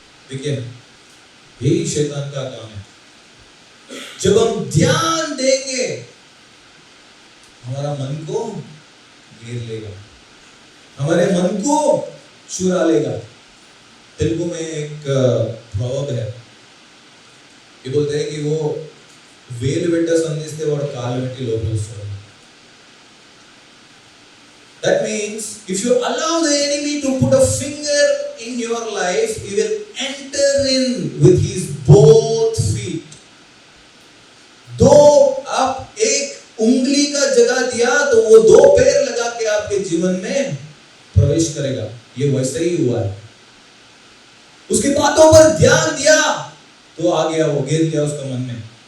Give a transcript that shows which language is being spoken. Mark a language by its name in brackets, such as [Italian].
[Hindi] देखिए, यही शैतान का काम है। जब हम ध्यान देंगे हमारा मन को घेर लेगा, हमारे मन को चुरा लेगा। तेलुगु में एक प्रॉवर्ब है, ये बोलते हैं कि वो [Telugu] वेल वेट संधिस्ते वाడు काल Vetti लोपल वస్తాడు। [English] That means if you allow the enemy to put a finger in your life, he will enter in with his both feet. [Hindi] दो आप एक उंगली का जगह दिया तो वो दो पैर लगा के आपके जीवन में प्रवेश करेगा। ये वैसे ही हुआ है। उसकी बातों पर ध्यान दिया तो आ गया, वो घेर लिया उसका मन में।